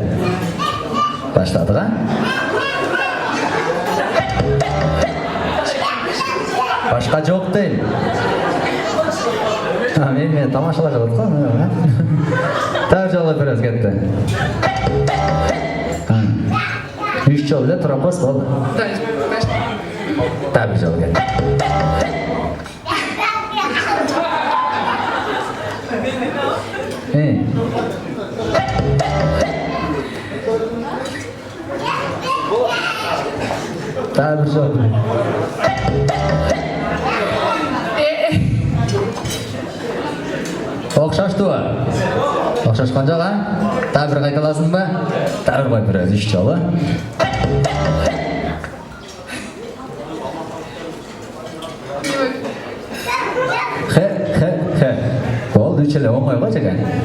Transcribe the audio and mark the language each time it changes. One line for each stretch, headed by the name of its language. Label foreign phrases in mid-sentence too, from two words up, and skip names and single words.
Kyrgyz: Баштадык, Башка жок дейм. Мен тамашалап жатат го. Дагы жолу беребиз кетти. 3 жолу эле туруп коебуз, болду. Дагы бир жолу кетти. Дагы бир жолу. Окшоштубу? Окшошкон жок, Дагы бир кайталасыңбы? Дагы бир коюп беребиз 3 жолу. Болду, 3 эле оңой го жеке.